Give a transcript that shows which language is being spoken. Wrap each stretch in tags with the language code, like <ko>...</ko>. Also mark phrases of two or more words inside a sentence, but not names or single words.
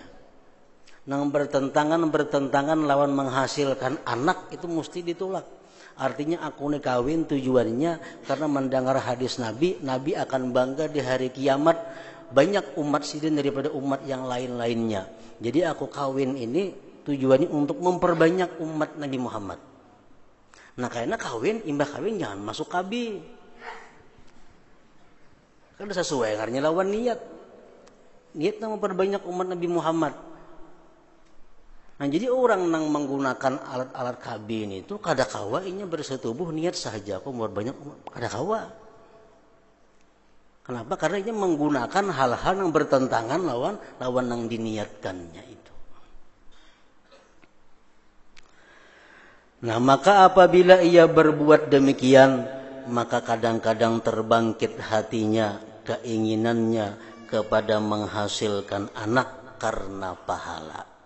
<bjn>Nang bertentangan lawan menghasilkan anak itu mesti ditolak. Artinya aku kawin tujuannya karena mendengar hadis Nabi, Nabi akan bangga di hari kiamat banyak umat sidin daripada umat yang lain-lainnya. Jadi aku kawin ini tujuannya untuk memperbanyak umat Nabi Muhammad. Nah, karena imbah kawin jangan masuk kabi. Kan sesuai karena lawan niat. Niatnya memperbanyak umat Nabi Muhammad. Nah, jadi orang yang menggunakan alat-alat kabin itu kadakawa inya bersetubuh niat saja aku mau banyak kadakawa. Kenapa? Karena inya menggunakan hal-hal yang bertentangan lawan yang diniatkannya itu.</bjn> <id>Nah, maka apabila ia berbuat demikian, maka kadang-kadang terbangkit hatinya, keinginannya kepada menghasilkan anak karena pahala.</id>